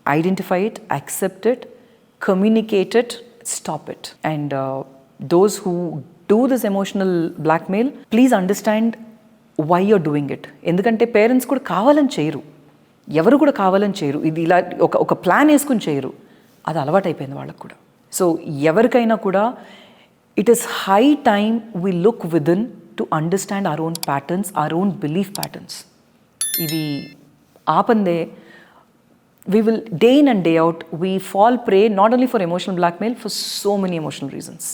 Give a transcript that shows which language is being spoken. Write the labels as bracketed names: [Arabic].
[English] Identify it, accept it, communicate it, stop it. And those who do this emotional blackmail, please understand why you're doing it. [Telugu] ఎందుకంటే parents కూడా కావాలని చేయరు, ఎవరు కూడా కావాలని చేయరు, ఇది ఇలా ఒక ప్లాన్ వేసుకుని చేయరు, అది అలవాటైపోయింది వాళ్ళకు కూడా. [English] so [Telugu] ఎవరికైనా కూడా [English] It is high time we look within to understand our own patterns, our own belief patterns. [Telugu] ఇది ఆపందే [English] we will day in and day out we fall prey not only for emotional blackmail, for so many emotional reasons.